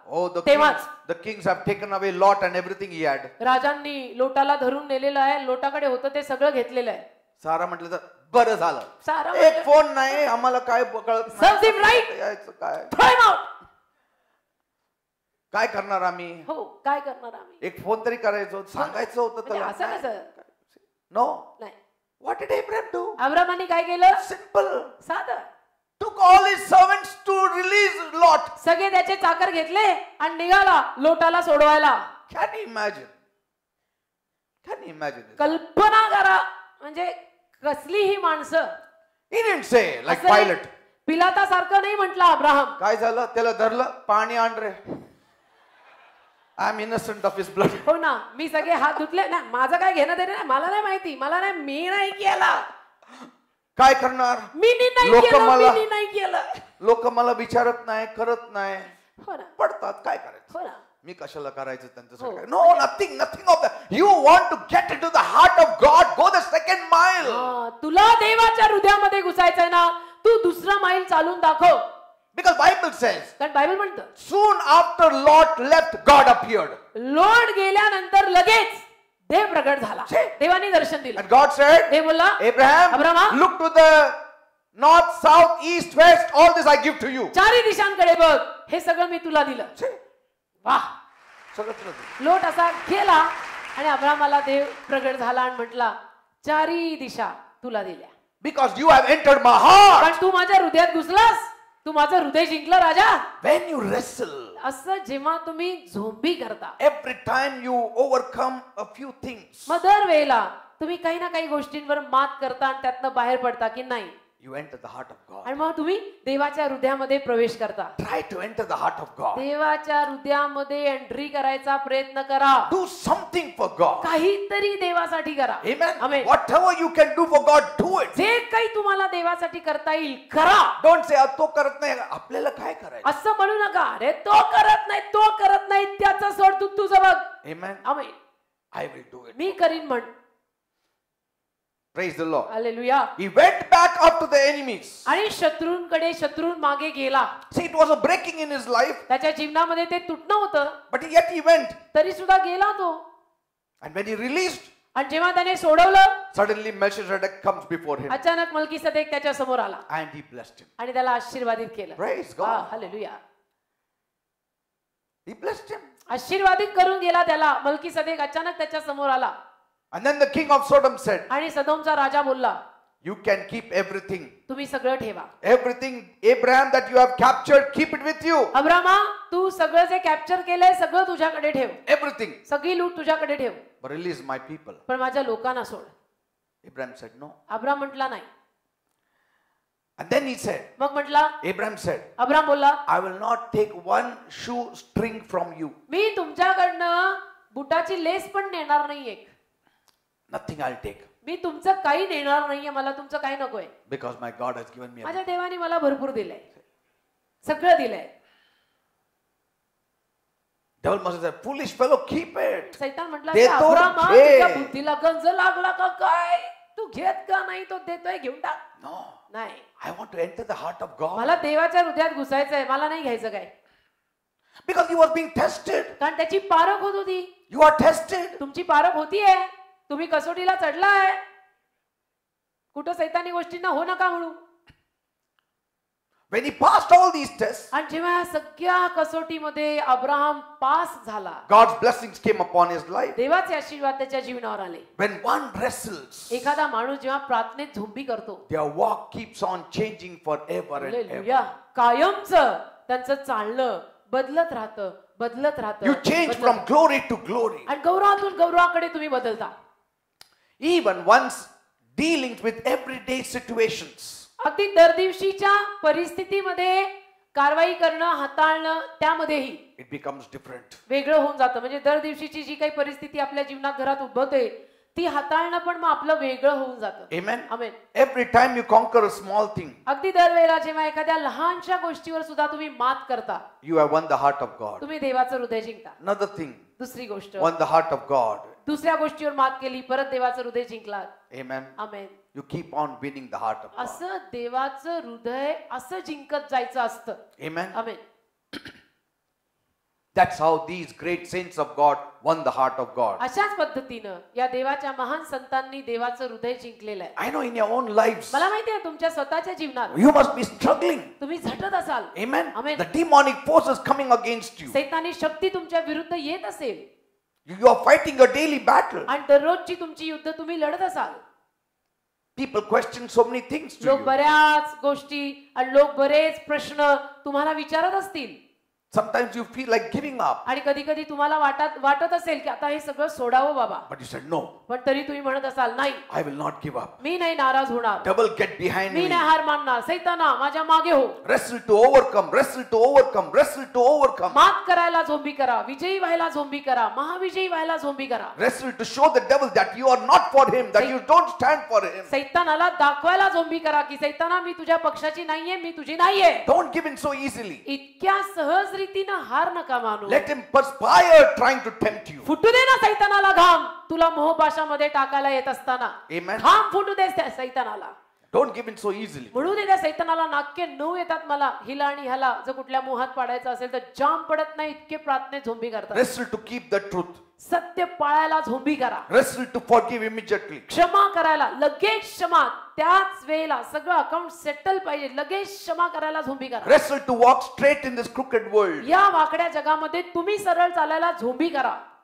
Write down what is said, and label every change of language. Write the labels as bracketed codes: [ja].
[en] Oh, the kings have taken away Lot and everything he had. [mr] राजांनी लोटाला धरून नेलेलं आहे. लोटाकडे होतं ते सगळं घेतलेलं आहे. सारा म्हटलं तर बरं झालं. सारा एक फोन नाही, आम्हाला काय कळत [en] Serves him right. [mr] यायचं काय. [en] Throw him out. [mr] काय करणार आम्ही? हो, काय करणार आम्ही? एक फोन तरी करायचो, सांगायचं होतं म्हणजे असं त्याला. कसं? [en] No. [mr] नाही. [en] What did Abraham do? [mr] अब्रामाने काय केलं? [en] Simple. [mr] साधं. [en] Took all his servants to release Lot. [mr] सगळे त्याचे चाकर घेतले आणि निघाला लोटाला सोडवायला. [en] Can you imagine? Can you imagine this? [mr] कल्पना करा. म्हणजे कसली ही माणसं. [en] He didn't say like [mr] असं [en] Pilate. [mr] पिलाता सारखं नाही म्हटलं अब्राहम. काय झालं? त्याला धरलं, पाणी आण रे. [en] I am innocent of his blood. [mr] हो ना, मी सगळे हात धुतले ना, माझं काय घेणं देणं नाही. मला नाही माहिती, मला नाही, मी नाही केला. काय करणार? मी नाही लोक केलं, मला मी नाही केलं. लोक मला विचारत नाही, करत नाही, हो ना, पडतात. काय करायचं? हो ना. मी कशाला करायचं त्यांच्यासाठी? हो. [en] No, nothing of that. You want to get into the heart of God, go the second mile. [mr] तुला देवाच्या हृदयामध्ये घुसायचंय ना, तू दुसरा माईल चालून दाखव. [en] Because Bible says, [mr] कारण बायबल म्हणतं, [en] soon after Lot left, God appeared. [mr] लोट गेल्यानंतर लगेच देव प्रगट झाला. देवाने दर्शन दिलं. [en] And God said, [mr] देव बोलला, [en] Abraham, [mr] Abrama, [en] look to the north, south, east, west, all this I give to you. [mr] चारी दिशांकडे बघ, हे सगळं मी तुला दिलं. वाह. सगळं तुला दिलं. लोट असा गेला आणि अब्रामाला देव प्रगट झाला आणि म्हटला, चारी दिशा तुला दिल्या. [en] Because you have entered my heart. [mr] पण तू माझ्या हृदयात घुसलास, तू माझं हृदय जिंकलं राजा. [en] When you wrestle, [mr] असं जेव्हा तुम्ही झोंबी करता, [en] every time you overcome a few things, [mr] मग दर वेळेला तुम्ही काही ना काही गोष्टींवर मात करता आणि त्यातनं बाहेर पडता की नाही. [en] you enter the heart of God. [mr] आणि मग तुम्ही देवाच्या हृदयामध्ये प्रवेश करता. [en] Try to enter the heart of God. [mr] देवाच्या हृदयामध्ये एंट्री करायचा प्रयत्न करा. [en] Do something for God. [mr] काहीतरी देवासाठी करा. [en] Amen. Amen. Whatever you can do for God, do it. [mr] जे काही तुम्हाला देवासाठी करता येईल करा. [en] Don't say [mr] तो करत नाही आपल्याला काय करायचं. असं म्हणू नका. अरे तो करत नाही त्याचं सोड, तू तुझं बघ. [en] Amen. [mr] Amen. [en] I will do it. [mr] मी करीन म्हण. [en] Praise the Lord. [mr] Hallelujah. [en] He went back up to the enemies. [mr] आणि शत्रूं मागे गेला. [en] See, it was a breaking in his life. [mr] त्याच्या जीवनामध्ये ते तुटणं होतं. [en] But yet he went. [mr] तरी सुद्धा गेला तो. [en] And when he released, [mr] आणि जेव्हा त्याने सोडवलं, [en] suddenly Melchizedek comes before him. [mr] अचानक मल्कीसदेक त्याच्या समोर आला. [en] And he blessed him. [mr] आणि त्याला आशीर्वादित केलं. [en] Praise God. [mr] Hallelujah. [en] He blessed him. [mr] आशीर्वादित करून गेला त्याला. मल्कीसदेक अचानक त्याच्या समोर आला. [en] And then the king of Sodom said, [mr] आणि सदोमचा राजा बोलला, [en] you can keep everything. [mr] तुम्ही सगळं ठेवा. [en] Everything, Abraham, that you have captured, keep it with you. [mr] Abrama, तू सगळं जे कॅप्चर केलंय सगळं तुझ्याकडे ठेव. [en] Everything. [mr] सगळी लूट तुझ्याकडे ठेव. [en] But release my people. [mr] पण माझ्या लोकांना सोड. [en] Abraham said no. [mr] अब्राम म्हटला नाही. [en] And then he said, [mr] मग म्हटला, [en] Abraham said, [mr] अब्राम बोलला, [en] I will not take one shoe string from you. [mr] मी तुमच्याकडनं बुटाची लेस पण नेणार नाहीये. [en] Nothing I'll take. [mr] मी तुमचं काही नेणार नाहीये. मला तुमचं काही नकोय. [en] Because my God has given me [mr] माझ्या [en] everything. [mr] देवाने मला भरपूर दिलंय. सगळं दिलंय. [en] Devil must have said, foolish fellow, keep it. [mr] सैतान म्हटला, देतो अब्रामा, घे. तुझ्या बुद्धीला गंज लागला का काय? तू घेत का नाही? तो देतोय, घेऊन टाक. [en] No. [mr] नाही, [en] I want to enter the heart of God. [mr] मला देवाच्या हृदयात घुसायचंय. मला नाही घ्यायचं काय. [en] Because he was being tested. [mr] कारण त्याची पारख होत होती. [en] You are tested. [mr] तुमची पारख होतीये. तुम्ही कसोटीला चढलाय. कुठं सैतानी गोष्टींना हो नका म्हणू. [en] When he passed all these tests, [mr] आणि जेव्हा या सगळ्या कसोटीमध्ये अब्राहम पास झाला, [en] God's blessings came upon his life. [mr] देवाचे आशीर्वाद त्याच्या जीवनावर आले. [en] When one wrestles, [mr] एखादा माणूस जेव्हा प्रार्थनेत झोंबी करतो, [en] their walk keeps on changing forever and [mr] hallelujah, [en] ever. [mr] कायमचं त्यांचं चालणं बदलत राहतं. [en] You change from glory to glory. [mr] आणि गौरवातून गौरवाकडे तुम्ही बदलता. [en] Even one's dealings with everyday situations. [mr] अगदी दर दिवशीच्या परिस्थितीमध्ये कारवाई करणं, हाताळणं, त्यामध्येही [en] It becomes different. [mr] वेगळं होऊन जातं. म्हणजे दर दिवशीची जी काही परिस्थिती आपल्या जीवनात घरात उद्भवते ती हाताळणं पण मग आपलं वेगळं होऊन जातं. [en] Amen. [mr] Amen. [en] Every time you conquer a small thing, [mr] अगदी दरवेळेला जेव्हा एखाद्या लहानशा गोष्टीवर सुद्धा तुम्ही मात करता, [en] you have won the heart of God. [mr] तुम्ही देवाचं हृदय जिंकता. [en] Another thing, [mr] दुसरी गोष्ट, [en] won the heart of God. [mr] दुसऱ्या गोष्टीवर मात केली, परत देवाचं हृदय जिंकलात. [en] Amen. [mr] Amen. [en] You keep on winning the heart of God. [mr] असं देवाचं हृदय असं जिंकत जायचं असतं. [en] Amen. [mr] Amen. [en] That's how these great saints of God won the heart of God. [mr] अशाच पद्धतीनं या देवाच्या महान संतांनी देवाचं हृदय जिंकलेलं आहे. [en] I know in your own lives, [mr] मला माहिती आहे तुमच्या स्वतःच्या जीवनात [en] you must be struggling. [mr] तुम्ही झटत असाल. [en] Amen. Amen. The demonic forces coming against you. [mr] सैतानी शक्ती तुमच्या विरुद्ध येत असेल. [en] You are fighting a daily battle. [mr] आणि दररोजची तुमची युद्ध तुम्ही लढत असाल. [en] People question so many things to [mr] लोक [en] you. [mr] बऱ्याच गोष्टी आणि लोक बरेच प्रश्न तुम्हाला विचारत असतील. [en] Sometimes you feel like giving up. [mr] आणि कधी कधी तुम्हाला वाटत असेल की आता हे सगळं सोडावं बाबा. [en] But you said no. [mr] पण तरी तुम्ही म्हणत असाल नाही, [en] I will not give up. [mr] मी नाही नाराज होणार. [en] Devil, get behind [mr] मी [en] me. [mr] नाही हार मानणार. सैताना माझ्या मागे हो. [en] Wrestle to overcome. Wrestle to overcome. Wrestle to overcome. [mr] मात करायला झोंबी करा. विजयी व्हायला झोंबी करा. महाविजयी व्हायला झोंबी करा. [en] Wrestle to show the devil that you are not for him, that you don't stand for him. [mr] सैतानाला दाखवायला झोंबी करा की सैताना मी तुझ्या पक्षाची नाहीये, मी तुझी नाहीये. [en] Don't give in so easily. [mr] इतक्या सहज रीतीनं हार नका मानू. [en] Let him perspire trying to tempt you. [mr] फुटू दे ना सैतानाला घाम, तुला मोहपाशामध्ये टाकायला येत असताना. [en] Amen. [mr] घाम फुटू दे त्या सैतानाला. [en] Don't give in so easily. [mr] म्हणून त्या सैतानाला नाक्य 9 येतात मला. हिला आणि ह्याला जर कुठल्या मोहात पाडायचं असेल तर जाम पडत नाही इतके प्रार्थनेत झोंबी करतात. [en] Wrestle to keep the truth. [mr] सत्य पाळायला झोंबी करा. [en] Wrestle to forgive immediately. [mr] क्षमा करायला लगेच क्षमा, त्याच वेळेला सगळं अकाउंट सेटल पाहिजे, लगेच क्षमा करायला झोंबी करा. [en] Wrestle to walk straight in this crooked world. [mr] या वाकड्या जगामध्ये तुम्ही सरळ चालायला झोंबी करा.